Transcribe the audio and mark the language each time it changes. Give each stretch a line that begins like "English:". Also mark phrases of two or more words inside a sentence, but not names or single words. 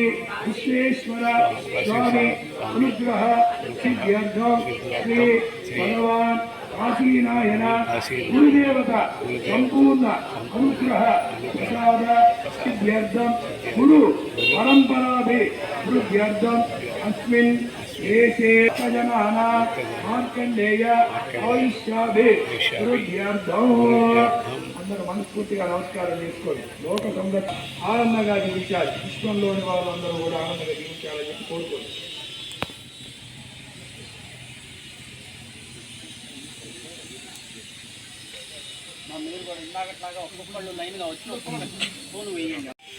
Sanskrit: विश्वेश्वर स्वामी अनुग्रह सिद्ध्यर्थं श्री भगवान काशीनायन गुरुदेवता संपूर्ण अनुग्रह प्रसाद सिद्ध्यर्थं गुरु परंपराभि वृद्ध्यर्थं अस्मिन् देशे जनानां మార్కండేయ ఆయుష్యాభి వృద్ధ్యర్థం.
Telugu: అందరూ మనస్ఫూర్తిగా నమస్కారం చేసుకోండి. లోక సంరక్షణ ఆనందంగా జీవించాలి. విశ్వంలోని వాళ్ళందరూ కూడా ఆనందంగా జీవించాలని చెప్పి కోరుకోండి. మీరు కూడా ఇందాకట్లాగా ఒక్కొక్కళ్ళు లైన్గా వచ్చి ఫోన్ వేయండి.